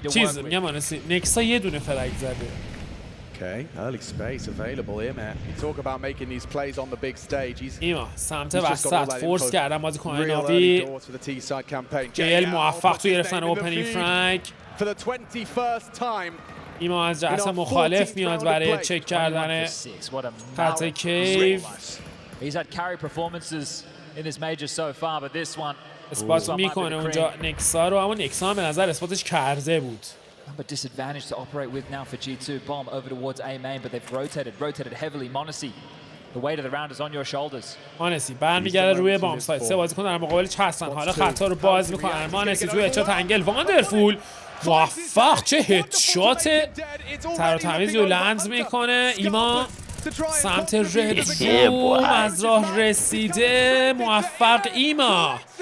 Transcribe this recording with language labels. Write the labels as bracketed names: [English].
[Persian] چیز میگم مانسی نکسا یه دونه فرگ زده. [English] Okay, early space available here, man. You talk about making these plays on the big stage. [Persian] ایما سمت وسط فورس کردن بازیکن ناوی. JL موفق تو گرفتن اوپنینگ فرگ. [English] for the 21st time. [Persian] ایما از جهت مخالف میاد برای چک کردن خط کیف. [English] He's had carry performances in this major so far, but this one [Persian] اثبات میکنه اونجا نکسا رو، اما نکسا به نظر اثباتش کرده بود. [English] But disadvantage to operate with now for G2. Bomb over towards A main, but they've rotated heavily. Monacy, the weight of the round is on your shoulders. [Persian] مانسی برمیگرده روی بام سایت. سه بازیکن در مقابلش هستن. حالا خطا رو باز میکنن. مانسی توی هدشات انگل واندرفول موفق، چه هدشات تر و تمیزی رو لنز میکنه. ایما سمت ردروم از راه رسیده، موفق ایما.